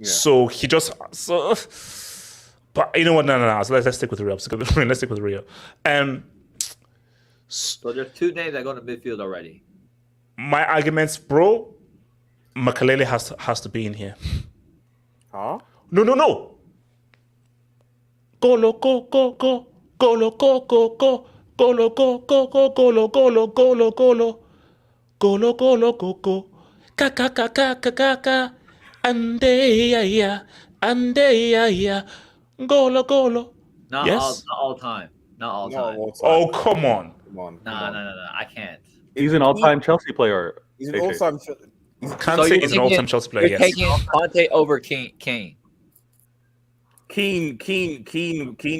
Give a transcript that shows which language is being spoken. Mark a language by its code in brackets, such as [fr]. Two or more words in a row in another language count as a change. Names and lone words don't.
[en] So he just but you know what? No. So let's stick with Rio. Let's stick with Rio. So there's two names that go to midfield already. My arguments, bro. Makalele has to be in here. Huh? No. Golo go. Golo go. Golo go. Ka. Ande. Golo. Not all time. Oh, come on. No, I can't. He's an all-time Chelsea player. He's an all-time. Kante is an all-time Chelsea player. You're taking Conte over Kane. Keane.